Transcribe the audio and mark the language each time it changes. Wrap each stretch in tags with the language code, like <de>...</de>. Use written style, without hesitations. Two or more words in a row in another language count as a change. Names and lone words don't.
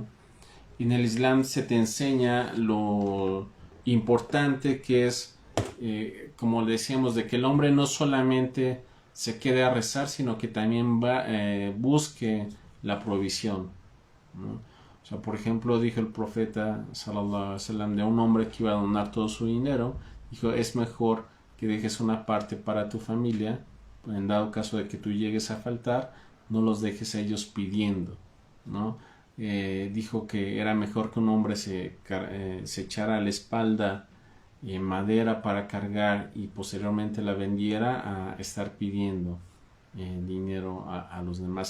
<es>Y en el Islam se te enseña lo importante que es, como decíamos, de que el hombre no solamente se quede a rezar, sino que también busque la provisión, ¿no? O sea, por ejemplo, dijo el profeta</es> <ar>صلى الله عليه وسلم</ar> <es>de un hombre que iba a donar todo su dinero, dijo, es mejor que dejes una parte para tu familia, en dado caso de que tú llegues a faltar, no los dejes a ellos pidiendo, ¿no? Dijo que era mejor que un hombre se echara a la espalda madera para cargar y posteriormente la vendiera a estar pidiendo dinero a los demás.</es>